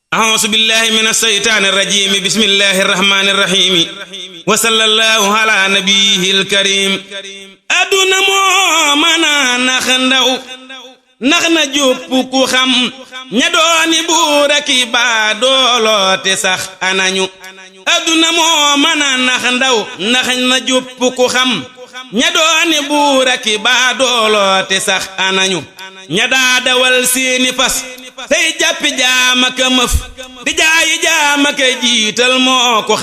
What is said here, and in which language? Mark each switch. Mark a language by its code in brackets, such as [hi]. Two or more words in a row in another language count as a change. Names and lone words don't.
[ar] أعوذ بالله من الشيطان الرجيم بسم الله الرحمن الرحيم وصلى الله على نبيه الكريم [wo] aduna moo mën a nax ndaw nax na jópp ku xam ña dooni buur ak i baadoolo te sax anañu aduna moo mën a nax ndaw nax na jópp ku xam ña dooni buur ak i baadoolo te sax anañu ña daa dawal seeni fas tey jàppi jaama ka mëf di jaayi jaama ka jiital moo ku